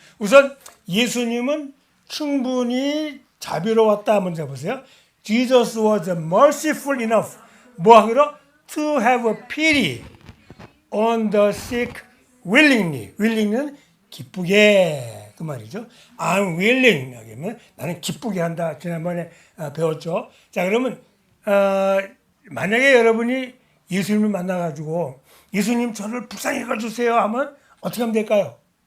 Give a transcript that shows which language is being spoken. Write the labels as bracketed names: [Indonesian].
[Korean] 우선 예수님은 충분히 자비로웠다 먼저 보세요. [English] Jesus was merciful enough. [Korean] 뭐 하기로? [English] To have pity on the sick willingly. [Korean] willing은 기쁘게 그 말이죠. I'm willing 여기는 나는 기쁘게 한다. 지난번에 배웠죠. 자 그러면 만약에 여러분이 예수님을 만나가지고 예수님 저를 불쌍히 해주세요 하면 어떻게 하면 될까요?